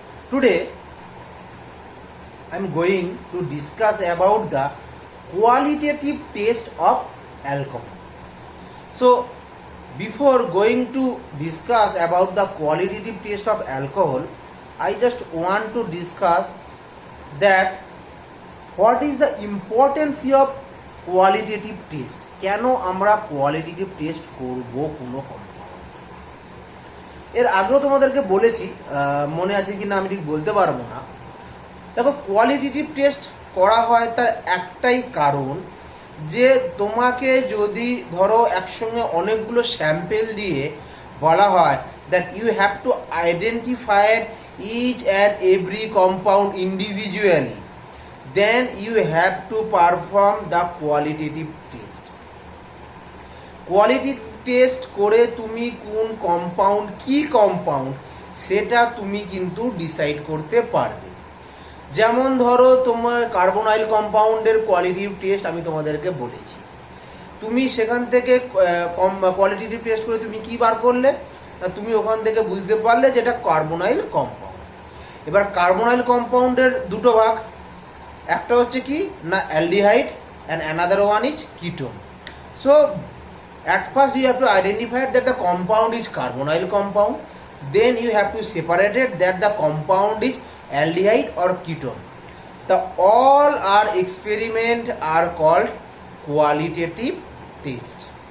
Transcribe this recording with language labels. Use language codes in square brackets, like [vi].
[en] Today, I am going to discuss about the qualitative taste of alcohol. So, before going to discuss about the qualitative taste of alcohol, I just want to discuss that what is the importance of qualitative taste. [bn] কেন আমরা qualitative test করব কোনো compound? এর আগেও তোমাদেরকে বলেছি, মনে আছে কিনা আমি ঠিক বলতে পারবো না। দেখো, কোয়ালিটেটিভ টেস্ট করা হয় তার একটাই কারণ, যে তোমাকে যদি ধরো একসঙ্গে অনেকগুলো স্যাম্পেল দিয়ে বলা হয় [en] That you have to identify each and every compound individually, then you have to perform the qualitative test. [bn] Quality test করে তুমি কোন কম্পাউন্ড কি কম্পাউন্ড সেটা তুমি কিন্তু ডিসাইড করতে পারবে। যেমন ধরো, তোমার কার্বনাইল কম্পাউন্ডের কোয়ালিটিভ টেস্ট আমি তোমাদেরকে বলেছি, তুমি সেখান থেকে কোয়ালিটিভ টেস্ট করে তুমি কি বার করলে, তুমি ওখান থেকে বুঝতে পারলে যে এটা কার্বনাইল কম্পাউন্ড। এবার কার্বনাইল কম্পাউন্ডের দুটো ভাগ, একটা হচ্ছে কি না aldehyde [en] And another one is ketone. So at first you have to identify that the compound is carbonyl compound, then you have to separate it that the compound is aldehyde or ketone. The all our experiment are called qualitative test.